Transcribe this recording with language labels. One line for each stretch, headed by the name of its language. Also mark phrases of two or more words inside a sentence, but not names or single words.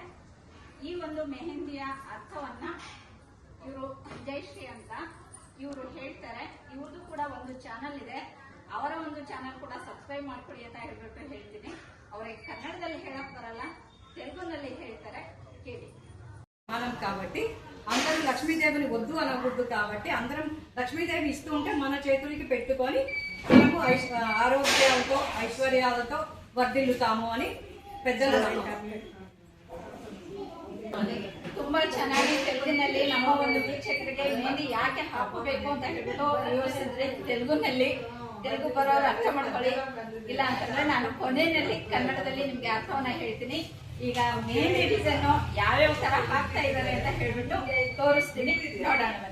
Kannada: ಈ ಒಂದು ಮೆಹಂದಿಯ ಅರ್ಥವನ್ನ ಇವರು ಜಯಶ್ರೀ ಅಂತ ಇವರು ಹೇಳ್ತಾರೆ. ಇವ್ರದ್ದು ಕೂಡ ಒಂದು ಚಾನಲ್ ಇದೆ, ಅವರ ಒಂದು ಚಾನಲ್ ಕೂಡ ಸಬ್ಸ್ಕ್ರೈಬ್ ಮಾಡ್ಕೊಳ್ಳಿ ಅಂತ ಹೇಳ್ಬಿಟ್ಟು ಹೇಳ್ತೀನಿ. ಅವರಿಗೆ ಕನ್ನಡದಲ್ಲಿ ಹೇಳಕ್ ಬರಲ್ಲ, ತೆಲುಗುನಲ್ಲಿ ಹೇಳ್ತಾರೆ, ಕೇಳಿ.
Telugu: మనం కాబట్టి అందరం లక్ష్మీదేవిని వద్దు అనకూడదు. కాబట్టి అందరం లక్ష్మీదేవి ఇస్తూ ఉంటే మన చేతులకి పెట్టుకొని మేము ఆరోగ్యాలతో ఐశ్వర్యాలతో వర్ధిల్లుతాము అని పెద్దలు
Kannada: ತುಂಬಾ ಚೆನ್ನಾಗಿ ತೆಲುಗಿನಲ್ಲಿ ನಮ್ಮ ಒಂದು ವೀಕ್ಷಕರಿಗೆ ಮೆಹಂದಿ ಯಾಕೆ ಹಾಕಬೇಕು ಅಂತ ಹೇಳ್ಬಿಟ್ಟು ವಿವರಿಸಿದ್ರೆ, ತೆಲುಗು ಬರೋರು ಅರ್ಥ ಮಾಡ್ಕೊಳ್ಳಿ. ಇಲ್ಲ ಅಂತಂದ್ರೆ ನಾನು ಕೊನೆಯಲ್ಲಿ ಕನ್ನಡದಲ್ಲಿ ನಿಮ್ಗೆ ಅರ್ಥವನ್ನ ಹೇಳ್ತೀನಿ. ಈಗ ಮೆಹಂದಿ ಡಿಸೈನ್ ಯಾವ್ಯಾವ ತರ ಹಾಕ್ತಾ ಇದ್ದಾರೆ ಅಂತ ಹೇಳ್ಬಿಟ್ಟು ತೋರಿಸ್ತೀನಿ, ನೋಡೋಣ.